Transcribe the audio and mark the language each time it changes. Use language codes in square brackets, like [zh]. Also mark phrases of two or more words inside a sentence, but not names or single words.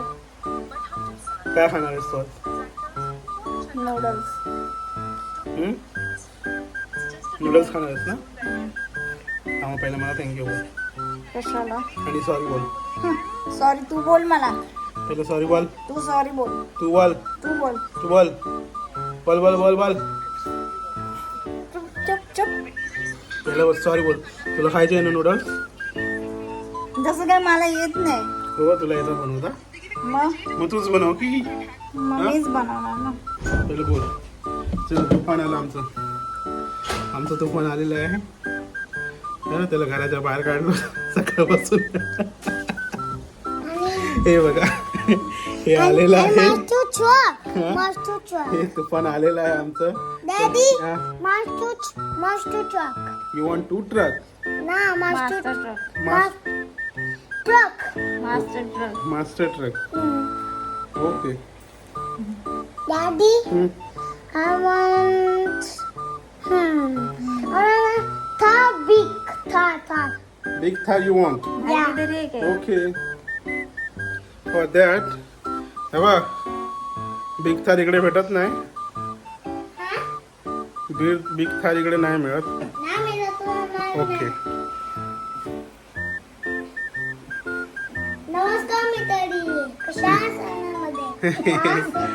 [mr] काय खाणार आहेस तू? नूडल्स. नूडल्स खाणार आहेस ना? हा, मग पहिला मला थँक्यू बोल कशाला? आणि सॉरी बोल. सॉरी तू बोल मला. पहिलं सॉरी बोल. तू सॉरी बोल. तू बोल. तू बोल. तू बोल. बोल बोल बोल बोल. चुप चुप चुप. पहिलं सॉरी बोल. तुला खायचे आहे ना नूडल्स? जसं काय मला येत नाही. हो, तुला येतात बनवता? मग तूच बनव की. मग मीच बनवणार ना. पहिलं बोल. चल, तुफान आलं आमचं तुफान आलेलं आहे. हा, त्याला घराच्या बाहेर काढलो सकाळपासून. हे बघा, हे आलेलं आहे. हे तुफान आलेलं आहे आमचं. [en] you want to truck? master truck. master truck. okay. Daddy, I want Thar big Thar. big Thar you want? Yeah. [mr] इधर एक आहे. ओके. [en] for that [mr] हे बघ, बिग थार इकडे भेटत नाही. बिग थार इकडे नाही मिळत. ओके. नमस्कार मित्रांनी, कशा आहात सणामध्ये?